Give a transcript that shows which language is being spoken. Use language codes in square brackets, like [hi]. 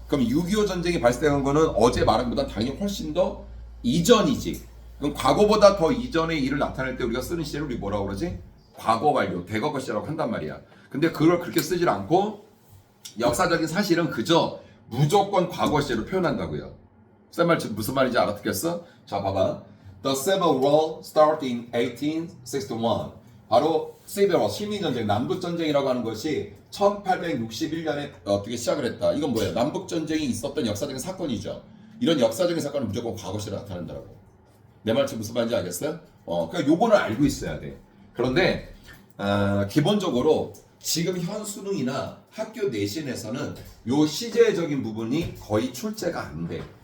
[ko] 그럼 6.25 전쟁이 발생한 거는 어제 말한 것보다 당연히 훨씬 더 이전이지. 그럼 과거보다 더 이전의 일을 나타낼 때 우리가 쓰는 시제를 우리 뭐라고 그러지? 과거 완료, 대거거 시제라고 한단 말이야. 근데 그걸 그렇게 쓰질 않고 역사적인 사실은 그저 무조건 과거 시제로 표현한다고요. 쌤 말 무슨 말인지 알아듣겠어? 자, 봐봐. [en] The Civil War started in 1861. [ko] 바로 Civil War, 식민전쟁, 남북전쟁이라고 하는 것이 1861년에 어떻게 시작을 했다. 이건 뭐예요? 남북전쟁이 있었던 역사적인 사건이죠. 이런 역사적인 사건은 무조건 과거 시제로 나타낸다고. 내 말 무슨 말인지 알겠어요? 그러니까 요거는 알고 있어야 돼. 그런데 기본적으로 지금 현 수능이나 학교 내신에서는 요 시제적인 부분이 거의 출제가 안 돼.